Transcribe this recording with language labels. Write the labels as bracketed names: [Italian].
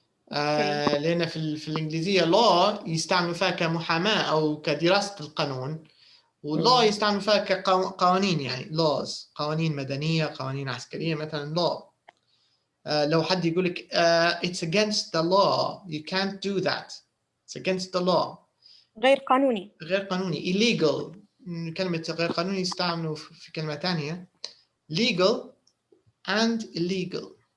[Arabic] لأن في الإنجليزية law يستعملوا فيها كمحاماة أو كدراسة القانون، والlaw يستعملوا فيها كقوانين، يعني laws، قوانين مدنية، قوانين عسكرية، مثلا law. لو حد يقول لك [English] it's against the law, you can't do that, it's against the law، [Arabic] غير قانوني. غير قانوني، illegal. كلمة غير قانوني يستعملوا في كلمة ثانية، legal and illegal.